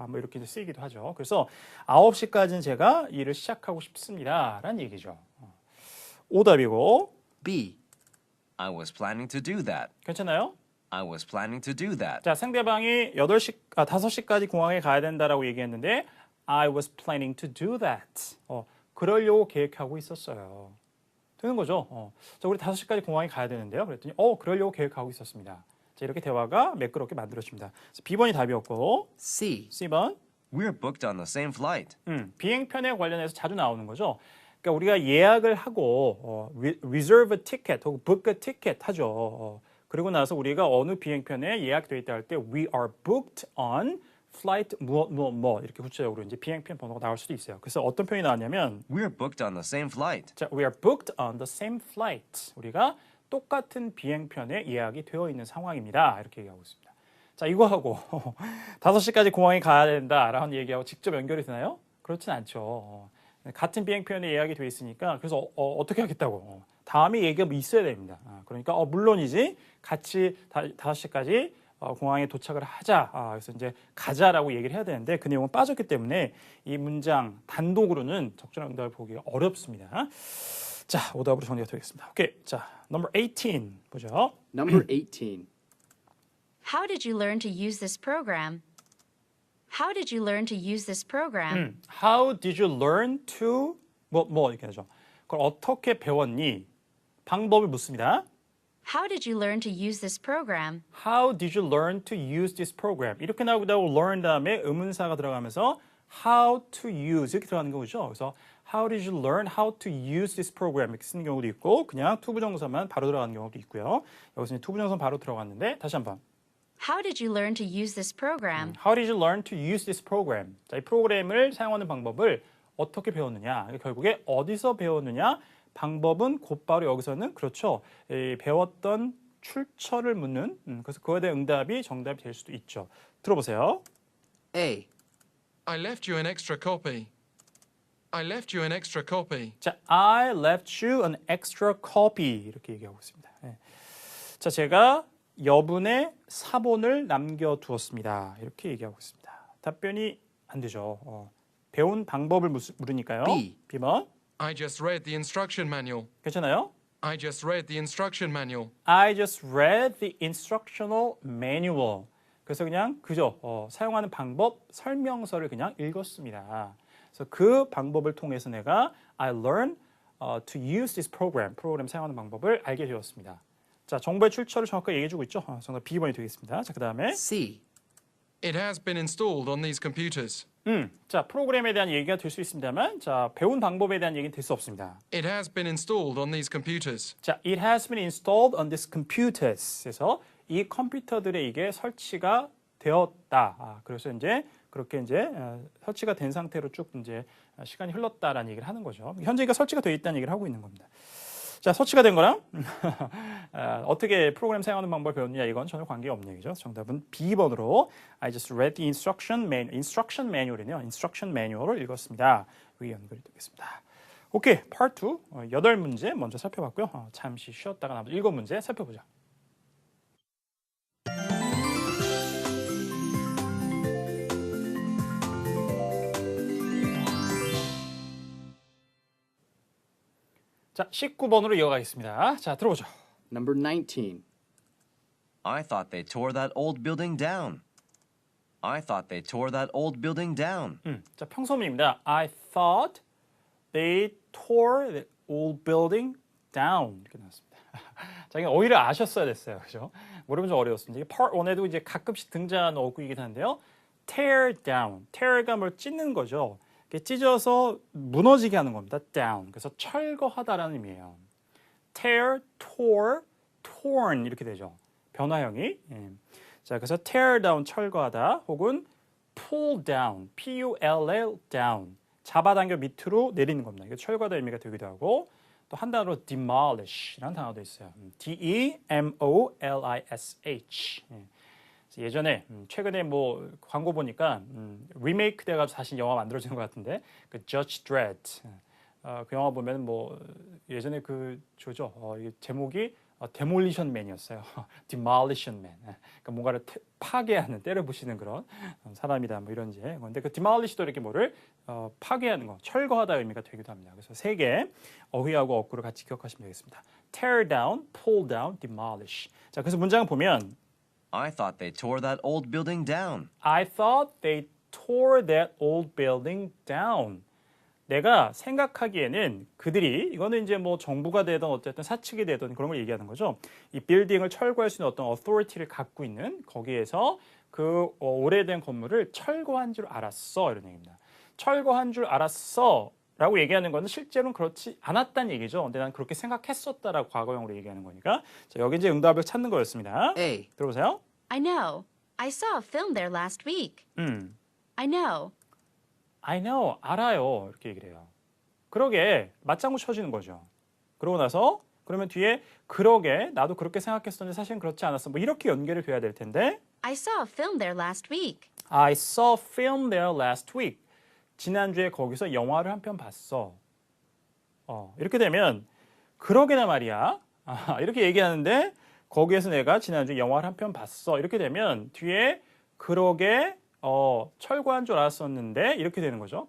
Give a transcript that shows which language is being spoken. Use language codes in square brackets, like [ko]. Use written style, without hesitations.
[ko] 뭐 이렇게 이제 쓰이기도 하죠. 그래서 9시까지는 제가 일을 시작하고 싶습니다. 라는 얘기죠. 오답이고 [en] B. I was planning to do that. [ko] 괜찮아요? [en] I was planning to do that. [ko] 자, 상대방이 5시까지 공항에 가야 된다라고 얘기했는데 [en] I was planning to do that. [ko] 그러려고 계획하고 있었어요. 되는 거죠. 자, 우리 5시까지 공항에 가야 되는데요. 그랬더니 그러려고 계획하고 있었습니다. 자, 이렇게 대화가 매끄럽게 만들어집니다. B번이 답이었고 [en] C. [ko] C번 [en] We're booked on the same flight. [ko] 비행편에 관련해서 자주 나오는 거죠. 그러니까 우리가 예약을 하고 [en] reserve a ticket [ko] 혹은 [en] book a ticket [ko] 하죠. 그리고 나서 우리가 어느 비행편에 예약되어 있다 할 때 [en] we are booked on flight [ko] 뭐 이렇게 구체적으로 이제 비행편 번호가 나올 수도 있어요. 그래서 어떤 표현이 나왔냐면 [en] We're booked on the same flight. 자, we are booked on the same flight. [ko] 우리가 똑같은 비행편에 예약이 되어 있는 상황입니다. 이렇게 얘기하고 있습니다. 자, 이거하고 5시까지 공항에 가야 된다라는 얘기하고 직접 연결이 되나요? 그렇진 않죠. 같은 비행편에 예약이 돼 있으니까 그래서 어떻게 하겠다고 다음에 얘기가 있어야 됩니다. 그러니까 물론이지 같이 5시까지 공항에 도착을 하자. 그래서 이제 가자라고 얘기를 해야 되는데 그 내용은 빠졌기 때문에 이 문장 단독으로는 적절한 응답을 보기가 어렵습니다. 자, 오답으로 정리가 되겠습니다. 오케이. 자, [en] number 18 [ko] 보죠. [en] Number 18. How did you learn to use this program? How did you learn to use this program? How did you learn to [ko] 뭐 이렇게 하죠. 그걸 어떻게 배웠니? 방법을 묻습니다. [en] How did you learn to use this program? How did you learn to use this program? [ko] 이렇게 나오고 learn 다음에 의문사가 들어가면서 [en] how to use [ko] 이렇게 들어가는 거죠. 그래서 [en] how did you learn how to use this program [ko] 이렇게 쓰는 경우도 있고 그냥 투부정사만 바로 들어가는 경우도 있고요. 여기서 투부정사 바로 들어갔는데 다시 한번 [en] How did you learn to use this program? How did you learn to use this program? [ko] 자, 이 프로그램을 사용하는 방법을 어떻게 배웠느냐? 결국에 어디서 배웠느냐? 방법은 곧바로 여기서는 그렇죠. 배웠던 출처를 묻는 그래서 그거에 대한 응답이 정답이 될 수도 있죠. 들어보세요. [en] A. I left you an extra copy. I left you an extra copy. 자, I left you an extra copy [ko] 이렇게 얘기하고 있습니다. 자, 제가 여분의 사본을 남겨두었습니다. 이렇게 얘기하고 있습니다. 답변이 안 되죠. 배운 방법을 물으니까요. [en] B. [ko] B번. [en] I just read the instruction manual. [ko] 괜찮아요? [en] I just read the instruction manual. I just read the instructional manual. [ko] 그래서 그냥 그저 사용하는 방법 설명서를 그냥 읽었습니다. 그래서 그 방법을 통해서 내가 [en] I learned to use this program. [ko] 프로그램 사용하는 방법을 알게 되었습니다. 자, 정보의 출처를 정확하게 얘기해주고 있죠. 정답 B번이 되겠습니다. 자, 그 다음에 [en] C. It has been installed on these computers. [ko] 자, 프로그램에 대한 얘기가 될 수 있습니다만 자, 배운 방법에 대한 얘기는 될 수 없습니다. [en] It has been installed on these computers. 자, it has been installed on these computers. [ko] 그래서 이 컴퓨터들에 이게 설치가 되었다. 그래서 이제 그렇게 이제 설치가 된 상태로 쭉 이제 시간이 흘렀다라는 얘기를 하는 거죠. 현재 이가 설치가 되어 있다는 얘기를 하고 있는 겁니다. 자, 서치가 된 거랑 어떻게 프로그램 사용하는 방법을 배웠느냐 이건 전혀 관계없는 얘기죠. 정답은 B번으로 [en] I just read the instruction manual [ko] 이네요. instruction manual을 읽었습니다. 여기 연결이 되겠습니다. 오케이, part 2 8문제 먼저 살펴봤고요. 잠시 쉬었다가 나머지 7문제 살펴보자. 자, 19번으로 이어가겠습니다. 자, 들어보죠. [en] Number 19. I thought they tore that old building down. I thought they tore that old building down. [ko] 자, 평소문입니다. [en] I thought they tore the old building down. [ko] 이렇게 나왔습니다. 자, 이게 오히려 아셨어야 됐어요. 그죠? 모르면 좀 어려웠습니다. 이게 part 1에도 이제 가끔씩 등장하는 어구이긴 한데요. [en] tear down. [ko] tear가 뭘 찢는 거죠. 이렇게 찢어서 무너지게 하는 겁니다. [en] down. [ko] 그래서 철거하다라는 의미예요. [en] tear, tore, torn 이렇게 되죠. [ko] 변화형이. 예. 자, 그래서 tear down 철거하다 혹은 [en] pull down, P-U-L-L down [ko] 잡아당겨 밑으로 내리는 겁니다. 이게 철거하다 의미가 되기도 하고 또 한 단어로 demolish라는 단어도 있어요. [en] D-E-M-O-L-I-S-H. 예. [ko] 예전에 최근에 뭐 광고 보니까 리메이크 돼가지고 다시 영화 만들어지는 것 같은데 그 Judge Dredd 그 영화 보면 뭐 예전에 그 조죠 이게 제목이 데몰리션 맨이었어요. [en] Demolition Man. [ko] 그러니까 뭔가를 파괴하는 때려 부시는 그런 사람이다 뭐 이런 이제 건데 그 demolish도 이렇게 뭐를 파괴하는 거 철거하다 의미가 되기도 합니다. 그래서 세 개 어휘하고 어구를 같이 기억하시면 되겠습니다. [en] Tear down, pull down, demolish. [ko] 자, 그래서 문장을 보면 [en] I thought they tore that old building down. I thought they tore that old building down. [ko] 내가 생각하기에는 그들이 이거는 이제 뭐 정부가 되든 어쨌든 사측이 되든 그런 걸 얘기하는 거죠. 이 빌딩을 철거할 수 있는 어떤 어토리티를 갖고 있는 거기에서 그 오래된 건물을 철거한 줄 알았어 이런 얘기입니다. 철거한 줄 알았어 라고 얘기하는 거는 실제로는 그렇지 않았다는 얘기죠. 근데 난 그렇게 생각했었다라고 과거형으로 얘기하는 거니까. 자, 여기 이제 응답을 찾는 거였습니다. [en] A. [ko] 들어보세요. [en] I know. I saw a film there last week. I know. I know, [ko] 알아요. 이렇게 얘기를 해요. 그러게, 맞장구 쳐지는 거죠. 그러고 나서 그러면 뒤에 그러게, 나도 그렇게 생각했었는데 사실은 그렇지 않았어. 뭐 이렇게 연결이 돼야 될 텐데 [en] I saw a film there last week. I saw a film there last week. [ko] 지난주에 거기서 영화를 한 편 봤어. 이렇게 되면 그러게나 말이야. 이렇게 얘기하는데 거기에서 내가 지난주에 영화를 한 편 봤어. 이렇게 되면 뒤에 그러게 철거한 줄 알았었는데 이렇게 되는 거죠.